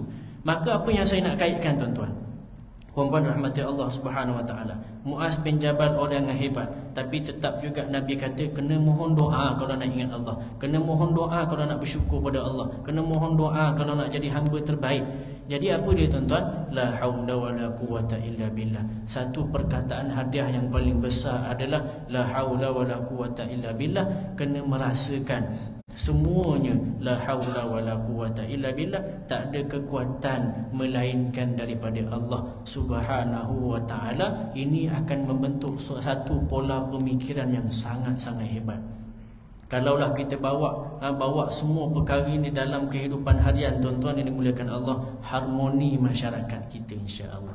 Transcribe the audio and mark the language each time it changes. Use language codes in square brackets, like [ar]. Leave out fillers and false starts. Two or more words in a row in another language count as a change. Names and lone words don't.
[ms] Maka apa yang saya nak kaitkan tuan-tuan, puan-puan rahmati Allah [ar] سبحانه وتعالى, [ms] Muaz bin Jabal orang yang hebat, tapi tetap juga Nabi kata kena mohon doa kalau nak ingat Allah, kena mohon doa kalau nak bersyukur pada Allah, kena mohon doa kalau nak jadi hamba terbaik. Jadi apa dia tuan-tuan? [ar] لا حول ولا قوة إلا بالله. [ms] Satu perkataan hadiah yang paling besar adalah [ar] لا حول ولا قوة إلا بالله. [ms] Kena merasakan semuanya [ar] لا حول ولا قوة إلا بالله, [ms] tak ada kekuatan melainkan daripada Allah [ar] سبحانه وتعالى. [ms] Ini akan membentuk satu pola pemikiran yang sangat-sangat hebat. Kalaulah kita bawa semua perkara ini dalam kehidupan harian, tuan-tuan yang dimuliakan Allah, harmoni masyarakat kita insya-Allah.